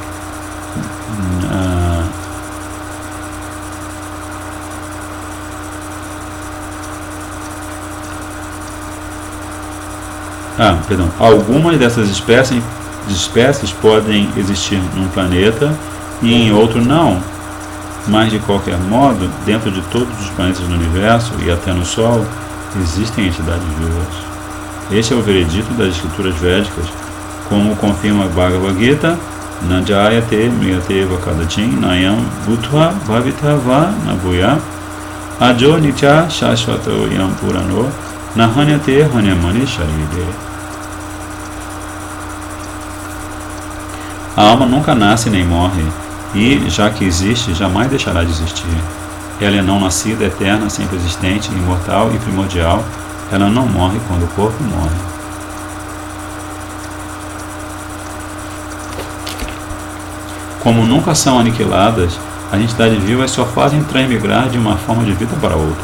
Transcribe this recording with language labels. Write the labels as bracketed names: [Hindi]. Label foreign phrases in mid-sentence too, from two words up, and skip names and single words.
[Portuguese] Algumas dessas espécies podem existir num planeta e em outro não, mas de qualquer modo, dentro de todos os planetas do universo e até no Sol, existem entidades vivas. Este é o veredito das escrituras védicas, como confirma [Sanskrit] Bhagavad Gita: नजायते म्रियते वा कदाचिन् नायं भूत्वा भविता वा न भूयः अजो नित्यः शाश्वतोऽयं पुराणो न हन्यते हन्यमाने शरीरे. [Portuguese] A alma nunca nasce nem morre, e, já que existe, jamais deixará de existir. Ela é não nascida, eterna, sempre existente, imortal e primordial. Ela não morre quando o corpo morre. Como nunca são aniquiladas, as entidades vivas só fazem transmigrar de uma forma de vida para outra.